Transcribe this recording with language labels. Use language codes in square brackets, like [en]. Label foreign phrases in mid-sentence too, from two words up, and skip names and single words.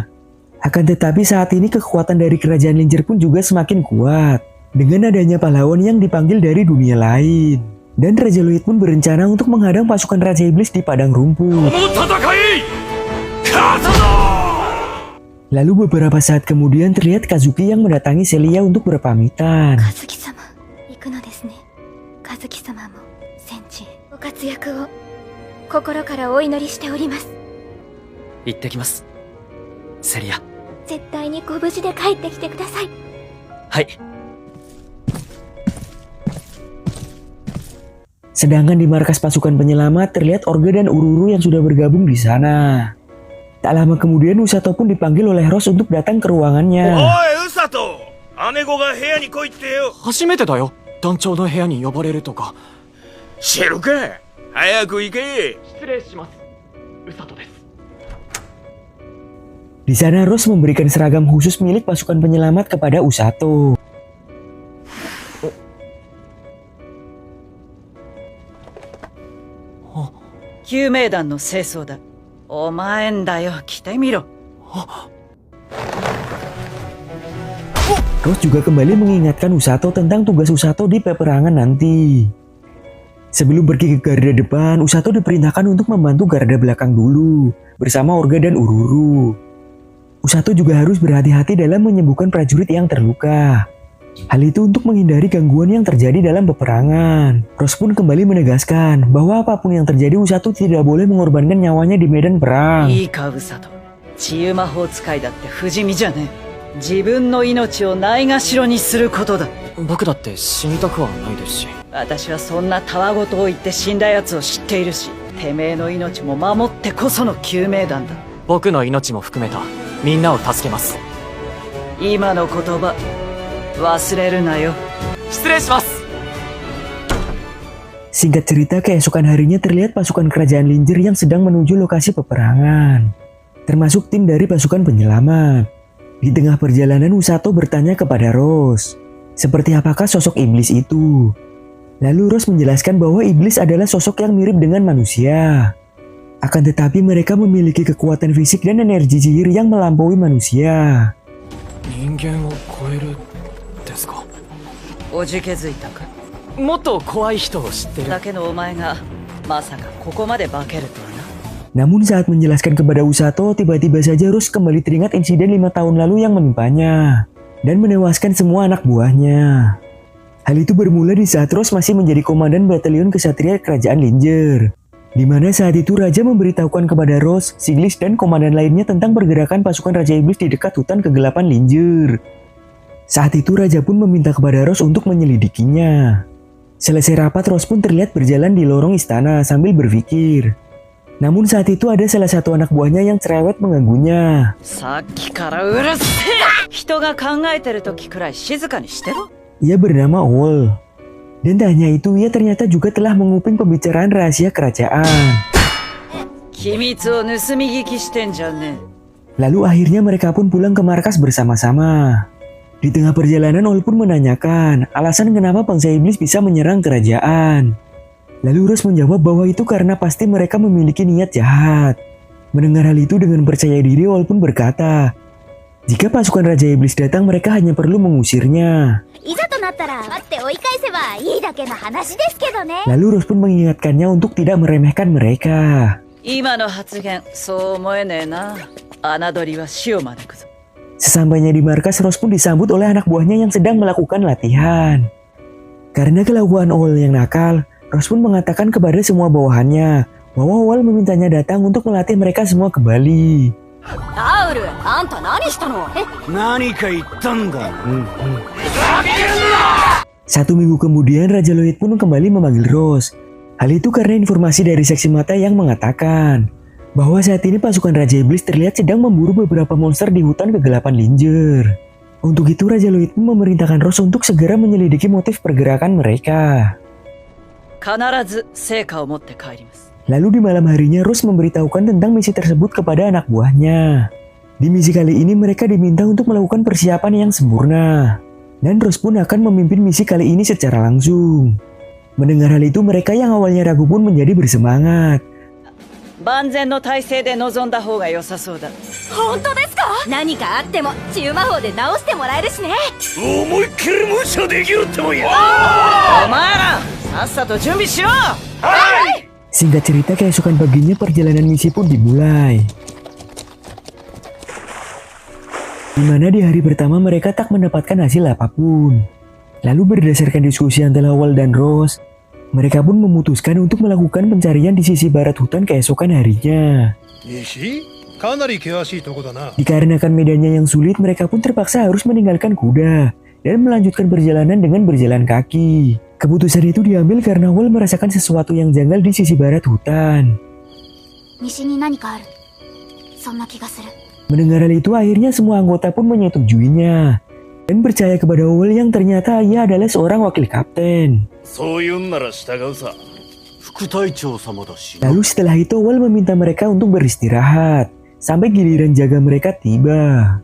[id] Akan tetapi saat ini kekuatan dari kerajaan Linjer pun juga semakin kuat, dengan adanya pahlawan yang dipanggil dari dunia lain. Dan Raja Loid pun berencana untuk menghadang pasukan Raja Iblis di padang rumput. Lalu beberapa saat kemudian terlihat Kazuki yang mendatangi Celia untuk berpamitan. [ja] 和樹様、行くのですね。和樹様も戦地へご活躍を心からお祈りしております。行ってきます。セリア。絶対にご無事で帰ってきてください。はい。 [id] Sedangkan di markas pasukan penyelamat terlihat Orga dan Ururu yang sudah bergabung di sana. Tak lama kemudian Usato pun dipanggil oleh Ross untuk datang ke ruangannya. [ja] おい、ウサト、姉子が部屋に来いってよ。初めてだよ、団長の部屋に呼ばれるとか。知るか。早く行け。失礼します。ウサトです。 [id] Di sana Ross memberikan seragam khusus milik pasukan penyelamat kepada Usato. [ja] 救命団の清掃だ。お前んだよ、来てみろ。 [id] Ross juga kembali mengingatkan Usato tentang tugas Usato di peperangan nanti. Sebelum pergi ke garda depan, Usato diperintahkan untuk membantu garda belakang dulu, bersama Orga dan Ururu. Usato juga harus berhati-hati dalam menyembuhkan prajurit yang terluka. Hal itu untuk menghindari gangguan yang terjadi dalam peperangan. Ross pun kembali menegaskan bahwa apapun yang terjadi, Usato tidak boleh mengorbankan nyawanya di medan perang. [ja] いいか、ウサト。治癒魔法使いだって不死身じゃねえ。自分の命をないがしろにすることだ。僕だって死にたくはないですし。私はそんなたわごとを言って死んだ奴を知っているし、てめえの命も守ってこその救命団だ。僕の命も含めたみんなを助けます。今の言葉忘れるなよ。失礼します。 [id] Singkat cerita, keesokan harinya terlihat pasukan kerajaan Linger yang sedang menuju lokasi peperangan, termasuk tim dari pasukan penyelamat. Di tengah perjalanan, Usato bertanya kepada Rose, seperti apakah sosok iblis itu? Lalu Rose menjelaskan bahwa iblis adalah sosok yang mirip dengan manusia. Akan tetapi mereka memiliki kekuatan fisik dan energi sihir yang melampaui manusia. [ja] 人間を超えるですか。おじけづいたか。もっと怖い人を知ってる。だけのお前がまさかここまで化けるとはな。 [id] Namun saat menjelaskan kepada Usato, tiba-tiba saja Rose kembali teringat insiden 5 tahun lalu yang menimpanya dan menewaskan semua anak buahnya. Hal itu bermula di saat Rose masih menjadi komandan batalion kesatria kerajaan Linger, di mana saat itu Raja memberitahukan kepada Rose, Siglis dan komandan lainnya tentang pergerakan pasukan Raja Iblis di dekat hutan kegelapan Linger. Saat itu Raja pun meminta kepada Rose untuk menyelidikinya. Selesai rapat, Rose pun terlihat berjalan di lorong istana sambil berpikir. Namun saat itu ada salah satu anak buahnya yang cerewet mengganggunya. [ja] さっきからうるせえ。人が考えてる時くらい静かにしてろ。 [id] Ia bernama Ol. Dan tak hanya itu, ia ternyata juga telah menguping pembicaraan rahasia kerajaan. [ja] 機密を盗み聞きしてんじゃねえ。 [id] Lalu akhirnya mereka pun pulang ke markas bersama-sama. Di tengah perjalanan, Ol pun menanyakan alasan kenapa bangsa iblis bisa menyerang kerajaan. Lalu Rose menjawab bahwa itu karena pasti mereka memiliki niat jahat. Mendengar hal itu dengan percaya diri, Ol pun berkata, jika pasukan Raja Iblis datang, mereka hanya perlu mengusirnya. [ja] いざとなったら待って追い返せばいいだけの話ですけどね。 [id] Lalu Rose pun mengingatkannya untuk tidak meremehkan mereka. [ja] 今の発言そう思えねえな。侮りは死を招くぞ。 [id] Sesampainya di markas, Rose pun disambut oleh anak buahnya yang sedang melakukan latihan. Karena kelakuan Ol yang nakal, Rose pun mengatakan kepada semua bawahannya bahwa Ol memintanya datang untuk melatih mereka semua kembali. [ja] ラウル、あんた何したの？何か言ったんだ。 [id] 1 minggu kemudian, Raja Lloyd pun kembali memanggil Rose. Hal itu karena informasi dari saksi mata yang mengatakan bahwa saat ini pasukan Raja Iblis terlihat sedang memburu beberapa monster di hutan kegelapan Linger. Untuk itu, Raja Lloyd pun memerintahkan Rose untuk segera menyelidiki motif pergerakan mereka. [ja] 必ず成果を持って帰ります。 [id] Lalu di malam harinya, Rose memberitahukan tentang misi tersebut kepada anak buahnya. Di misi kali ini mereka diminta untuk melakukan persiapan yang sempurna. Dan Rose pun akan memimpin misi kali ini secara langsung. Mendengar hal itu, mereka yang awalnya ragu pun menjadi bersemangat. [ja] 万全の体制で臨んだ方が良さそうだ。本当ですか？何かあっても治癒魔法で治してもらえるしね。思いっきり無茶できるってもんや。お前らさっさと準備しろ。 [id] Singkat cerita, keesokan paginya perjalanan misi pun dimulai. Di mana di hari pertama mereka tak mendapatkan hasil apapun. Lalu berdasarkan diskusi antara Ol dan Rose, mereka pun memutuskan untuk melakukan pencarian di sisi barat hutan keesokan harinya. [ja] 西かなり険しいとこだな。 [id] Dikarenakan medannya yang sulit, mereka pun terpaksa harus meninggalkan kuda dan melanjutkan perjalanan dengan berjalan kaki. Keputusan itu diambil karena Ol merasakan sesuatu yang janggal di sisi barat hutan. [ja] 西に何かある。そんな気がする。 [id] Mendengar hal itu, akhirnya semua anggota pun menyetujuinya dan percaya kepada Ol yang ternyata ia adalah seorang wakil kapten. [ja] そう言うんなら従うさ。副隊長様だし。 [id] Lalu setelah itu Ol meminta mereka untuk beristirahat sampai giliran jaga mereka tiba.